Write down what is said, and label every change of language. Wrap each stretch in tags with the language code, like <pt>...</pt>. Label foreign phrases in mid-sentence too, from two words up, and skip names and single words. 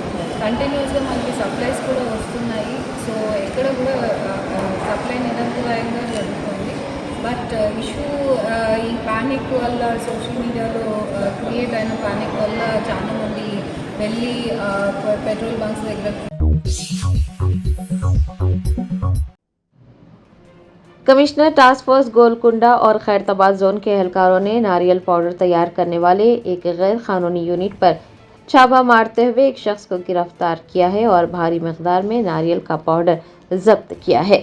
<te>కంటిన్యూస్గా మనకి సప్లైస్ కూడా వస్తున్నాయి. సో ఎక్కడ కూడా సప్లై నిరంతరాయంగా జరుగుతుంది.</te> <en>but issue</en> <te>ఈ ప్యానిక్ వల్ల</te> <en>social media</en> <te>క్రియేట్ అయిన ప్యానిక్ వల్ల చాలా మంది వెళ్ళి</te> <en>petrol bunks</en> <te>దగ్గర</te> <ur>کمشنر ٹاسک فورس گولکنڈہ اور خیرتآباد زون کے اہلکاروں نے ناریل پاؤڈر تیار کرنے والے ایک غیر قانونی یونٹ پر چھاپہ مارتے ہوئے ایک شخص کو گرفتار کیا ہے اور بھاری مقدار میں ناریل کا پاؤڈر ضبط کیا ہے۔</ur>